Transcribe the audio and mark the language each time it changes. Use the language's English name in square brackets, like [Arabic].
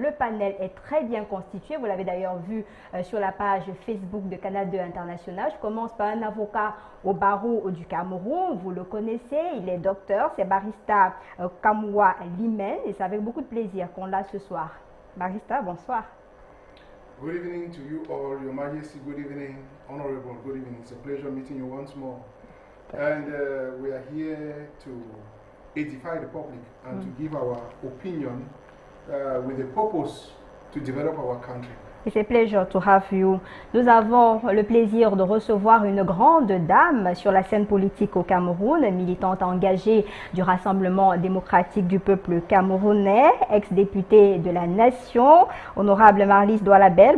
[French] Le panel est très bien constitué, vous l'avez d'ailleurs vu sur la page Facebook de Canal 2 International. Je commence par un avocat au barreau du Cameroun, vous le connaissez, il est docteur, c'est Barista Kamoua Limen, et c'est avec beaucoup de plaisir qu'on l'a ce soir. Barista, bonsoir. [English] Good evening to you all, Your Majesty. Good evening, Honorable. Good evening. It's a pleasure meeting you once more. And we are here to edify the public and to give our opinion with a purpose to develop our country. It's a pleasure to have you. [French] Nous avons le plaisir de recevoir une grande dame sur la scène politique au Cameroun, militante engagée du Rassemblement démocratique du peuple camerounais, ex-députée de la Nation, honorable Marlise Doualabel.